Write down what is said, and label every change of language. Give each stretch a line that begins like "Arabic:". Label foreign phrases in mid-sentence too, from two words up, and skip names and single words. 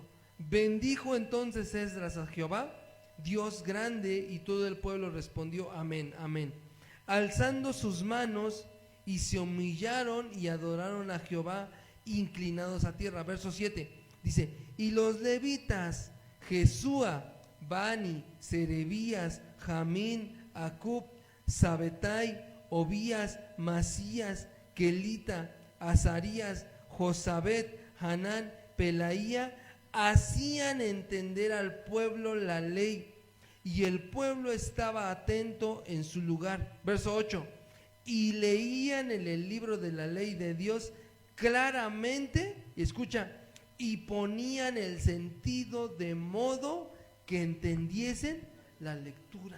Spanish: Bendijo entonces Esdras a Jehová, Dios grande, y todo el pueblo respondió amén, amén, alzando sus manos, y se humillaron y adoraron a Jehová, inclinados a tierra. Verso 7, dice, y los levitas, Jesúa, Bani, Serebías, Jamín, Acub, Sabetai, Obías, Masías, Kelita, Azarías, Josabet, Hanán, Pelaía, hacían entender al pueblo la ley, y el pueblo estaba atento en su lugar. Verso 8, y leían en el libro de la ley de Dios claramente, y escucha, y ponían el sentido de modo que entendiesen la lectura.